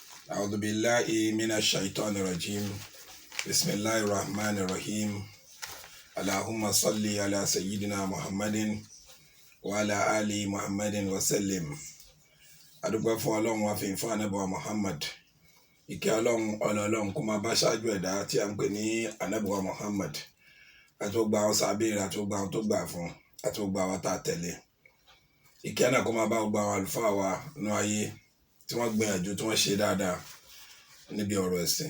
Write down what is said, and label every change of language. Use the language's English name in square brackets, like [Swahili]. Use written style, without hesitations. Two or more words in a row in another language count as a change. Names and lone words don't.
[Arabic] أعوذ بالله من الشيطان الرجيم بسم الله الرحمن الرحيم اللهم صل على سيدنا محمد وعلى آل محمد وسلم. [Yoruba] adúpẹ́ fún ọlọ́run wa fìyìn fún ànábì wa Muhammad, ìkẹ́ ọlọ́run ọlọ́run kó máa bá ṣáájú ẹ̀dá tí a ń pè ní ànábì wa Muhammad àti gbogbo àwọn sàhábà rẹ̀ àti gbogbo àwọn tó gbà fún àti gbogbo àwọn tá a tẹ̀lé. ìkẹ́ náà kó máa bá gbogbo àwọn àlùfáà wa nú ayé tí wọ́n gbìyànjú tí wọ́n ṣe dáadáa níbi ọ̀rọ̀ ẹ̀sìn.